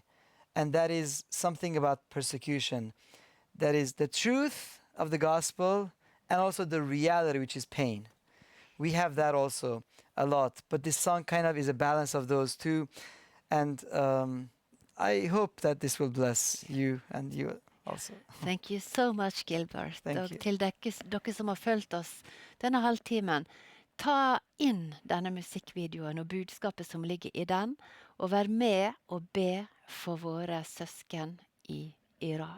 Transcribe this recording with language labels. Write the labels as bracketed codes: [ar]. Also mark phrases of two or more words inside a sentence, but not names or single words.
[en] And that is something about persecution. That is the truth of the gospel and also the reality, which is pain. We have that also a lot. But this song kind of is a balance of those two. And I hope that this will bless you and you also. Thank you so much, Gilbert. Thank [no] Og [en] you. [no] til dere som har fulgt oss denne halvtimen, ta inn denne musikkvideoen og budskapet som ligger i den, og vær med og be for våre søsken i Iran.